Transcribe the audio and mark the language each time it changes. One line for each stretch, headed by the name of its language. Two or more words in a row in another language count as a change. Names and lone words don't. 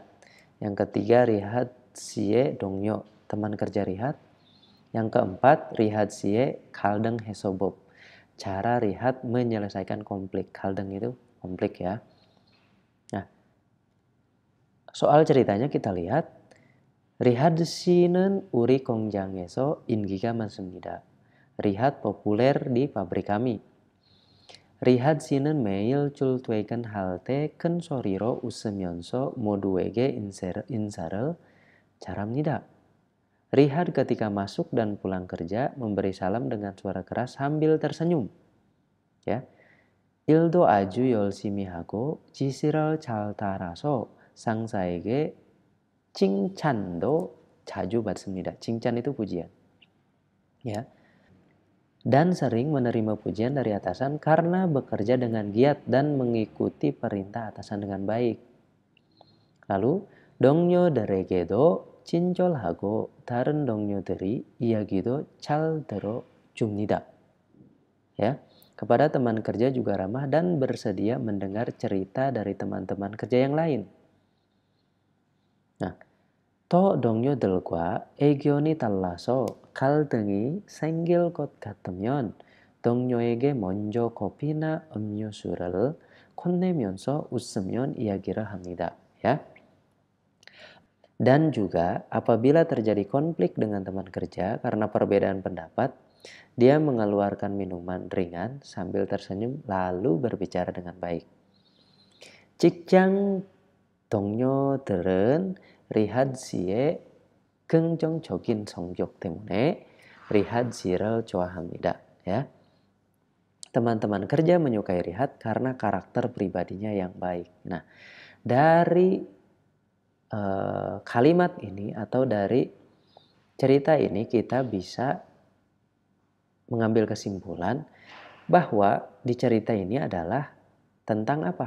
Indonesian: Yang ketiga Rihat
Korean: 씨 동료,
Indonesian: teman kerja Rihat. Yang keempat Rihat
Korean: 씨 갈등 해소법,
Indonesian: cara Rihat menyelesaikan konflik. Kaldeng itu konflik ya. Nah, soal ceritanya kita lihat Rihat
Korean: 씨는 우리 공장에서 인기가 많습니다.
Indonesian: Rihat populer di pabrik kami.
Korean: Rihat 씨는 매일 출퇴근할 때 큰 소리로 웃으면서 모두에게 인사를 잘합니다.
Indonesian: Rihat ketika masuk dan pulang kerja memberi salam dengan suara keras sambil tersenyum. Ya.
Korean: 일도 아주 열심히 하고 지시를 잘 따라서 상사에게 칭찬도 자주 받습니다.
Indonesian: 칭찬 itu pujian. Ya. Dan sering menerima pujian dari atasan karena bekerja dengan giat dan mengikuti perintah atasan dengan baik. Lalu,
Korean: 동료들에게도 친절하고 다른 동료들이 이야기도 잘 들어줍니다.
Indonesian: Ya, kepada teman kerja juga ramah dan bersedia mendengar cerita dari teman-teman kerja yang lain. Nah,
Korean: 또 동료들과 의견이 달라서 갈등이 생길 것 같으면 동료에게 먼저 커피나 음료수를 건네면서 웃으면 이야기를 합니다.
Indonesian: Ya. Dan juga apabila terjadi konflik dengan teman kerja karena perbedaan pendapat, dia mengeluarkan minuman ringan sambil tersenyum lalu berbicara dengan baik.
Korean: 직장 동료들은 리핫 씨의 긍정적인 성격 때문에 리핫 씨를 좋아합니다.
Indonesian: Ya. Teman-teman kerja menyukai Rihat karena karakter pribadinya yang baik. Nah, dari kalimat ini atau dari cerita ini kita bisa mengambil kesimpulan bahwa di cerita ini adalah tentang apa?